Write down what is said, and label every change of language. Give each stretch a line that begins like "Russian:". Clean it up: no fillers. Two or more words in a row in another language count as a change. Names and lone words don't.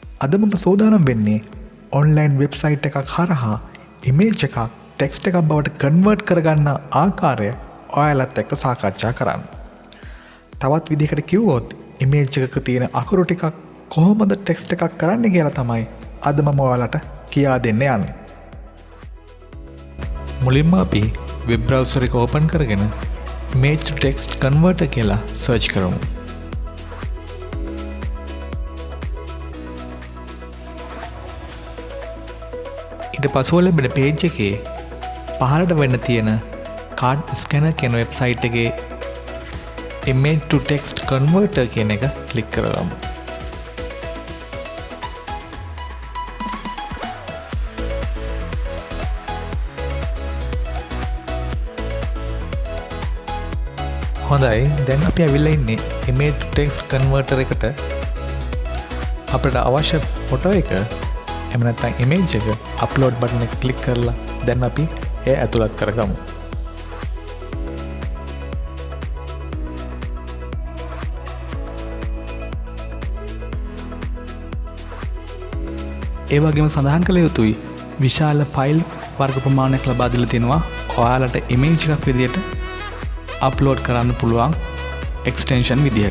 Sinhala: අද මම සෝදානම් වෙන්නේ
English: online website
Sinhala: එකක් හරහා ඉමේජ් එකක් ටෙක්ස්ට් එකක් බවට කන්වර්ට් කරගන්න ආකාරය ඔයාලත් එක්ක සාකච්ඡා කරන්න. තවත් විදිහකට කිව්වොත් ඉමේජ් එකක තියෙන අකුරු ටිකක් කොහොමද ටෙක්ස්ට් එකක් කරන්න කියලා තමයි අද මම ඔයාලට කියා දෙන්න යන්නේ. මුලින්ම අපි
English: web browser
Sinhala: එක ඕපන් කරගෙන
English: image to text converter
Sinhala: කියලා සර්ච් කරමු. ඊට පසුව ලැබෙන පේජ් එකේ පහළට වෙන්න තියෙන card scanner කියන වෙබ්සයිට් එකේ
English: image to text converter
Sinhala: කියන එක ක්ලික් කරගමු. හොඳයි, දැන් අපි ඇවිල්ලා ඉන්නේ
English: image to text converter
Sinhala: එකට. අපිට අවශ්‍ය ෆොටෝ එක එහෙම නැත්නම් image එක
English: upload button
Sinhala: එක ක්ලික් කරලා දැන් අපි ඒ ඇතුළත් කරගමු. ඒ වගේම සඳහන් කළ යුතුයි විශාල ෆයිල් වර්ග ප්‍රමාණයක් ලබා දීලා තිනවා ඔයාලට image එකක් විදියට අප්ලෝඩ් කරන්න පුළුවන් එක්ස්ටෙන්ෂන් විදිහට.